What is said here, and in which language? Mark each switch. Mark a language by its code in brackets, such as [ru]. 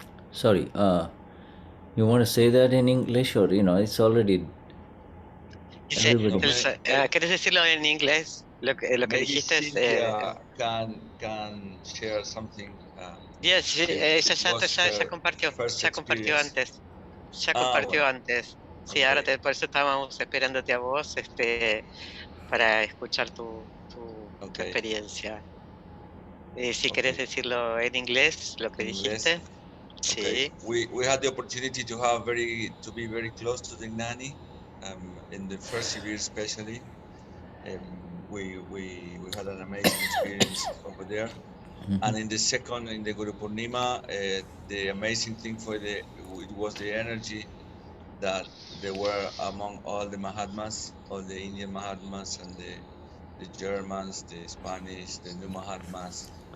[en] sorry, you want to say that in English or, it's already... [es] Dice, ¿querés decirlo en inglés? Lo que dijiste es... [en] can share something. [es] Yes, ella ya compartió antes. Ya compartió antes. Sí, ahora por eso estábamos esperándote a vos para escuchar tu experiencia. Si querés decirlo en inglés, lo que dijiste. Sí. [en] We had the opportunity to be very close to the Gnani, in the first year especially. We had an amazing experience over there. And in the second, in the Guru Purnima, the amazing thing it was the energy that there were among all the Mahatmas, all the Indian Mahatmas and the Germans, the Spanish, the new Mahatmas.